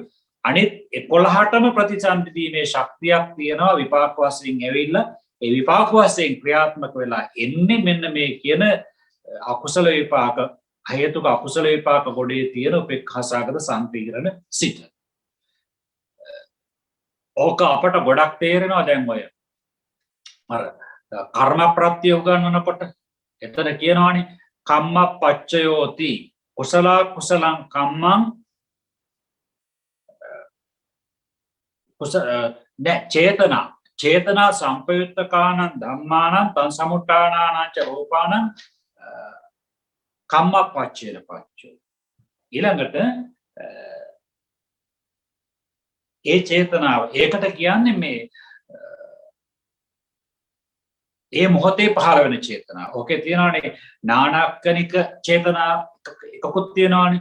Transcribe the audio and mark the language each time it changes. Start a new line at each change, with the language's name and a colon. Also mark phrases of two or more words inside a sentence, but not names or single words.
Sinhala: අනිත් 11ටම ප්‍රතිසන්දි දීමේ ශක්තියක් තියෙනවා විපාක වශයෙන් ඇවිල්ලා ඒ විපාක වශයෙන් ක්‍රියාත්මක වෙලා එන්නේ මෙන්න මේ කියන අකුසල විපාක හේතුක අකුසල විපාක ගොඩේ තියෙන උපේක්ඛාසගත සම්පීඩන සිත. ඕක අපට ගොඩක් තේරෙනවා දැන් ඔය අර කර්ම ප්‍රත්‍ය උගන්වනකොට එතන කියනවානේ
Pali: කම්මප්පච්චයෝති කුසල කුසලං කම්මං චේතනා සම්පයුත්තකානං ධම්මානං තං සමුට්ඨානානං ච රූපානං කම්මප්පච්චේන පච්චෝ.
Sinhala: ඊළඟට ඒ චේතනාව ඒකට කියන්නේ මේ ඒ මොහොතේ පහළ වෙන චේතනාව. ඕකේ තියෙනවානේ නානක්කනික චේතනා එකකුත් තියෙනවානේ.